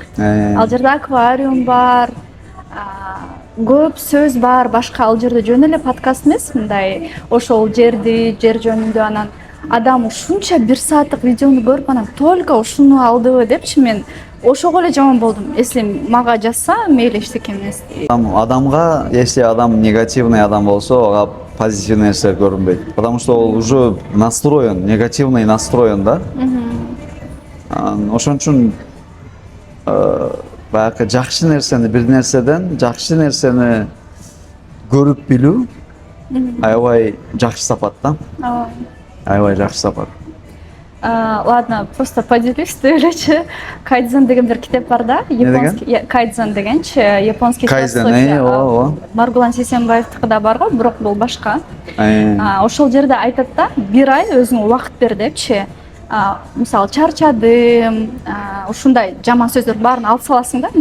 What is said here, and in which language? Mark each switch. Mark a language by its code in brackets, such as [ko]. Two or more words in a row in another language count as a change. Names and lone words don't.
[ky] Ал жерде аквариум бар, көп сөз бар, башка ал жерде жөн эле подкаст эмес, мындай ошол жерди, жер жөнүндө. Анан адам ушунча бир сааттык видеону көрүп, анан только ушуну алдыбы депчи, мен ошого эле жаман болдум. Если мага жазса, мейли эчтеке эмес. Адамга, если адам негативный адам болсо, ага позитивный нерселер көрүнбөйт. [ru] Потому что ол уже настроен, негативный настроен да. [ky] Ошон үчүн баягы жакшы нерсени, бир нерседен жакшы нерсени көрүп билүү аябай жакшы сапат да. Аябай жакшы сапат. [ru] Ладно, просто поделюсь элечи. [ky] Кайдзен деген бир китеп бар да, [ru] японский кайдзен [ky] дегенчи, [ru] японский философия. [ky] Маргулан Сейсенбаевдики да бар го, бирок бул башка. Ошол жерде айтат да, бир ай өзүңө убакыт бер депчи. Мисалы чарчадым, ушундай жаман сөздөр баарын алып саласың да.